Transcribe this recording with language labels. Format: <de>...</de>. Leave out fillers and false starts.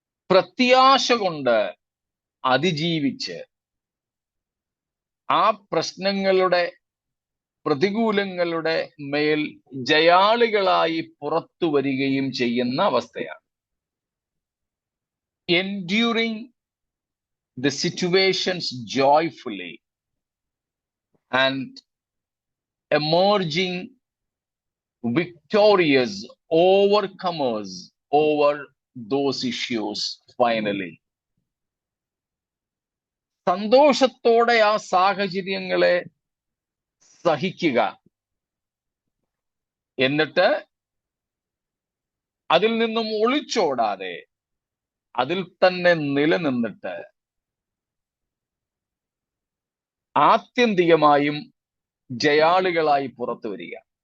<ml>പ്രത്യാശ കൊണ്ട് അതിജീവിച്ച് ആ പ്രശ്നങ്ങളുടെ പ്രതികൂലങ്ങളുടെ മേൽ ജയാളികളായി പുറത്തു വരികയും ചെയ്യുന്ന അവസ്ഥയാണ്.</ml> <en>Enduring the situations joyfully and emerging victorious overcomers over those issues finally.</en> <ml>സന്തോഷത്തോടെ ആ സാഹചര്യങ്ങളെ സഹിക്കുക, എന്നിട്ട് അതിൽ നിന്നും ഒളിച്ചോടാതെ അതിൽ തന്നെ നിലനിന്നിട്ട് ആത്യന്തികമായും ജയാളികളായി പുറത്തു വരിക.</ml>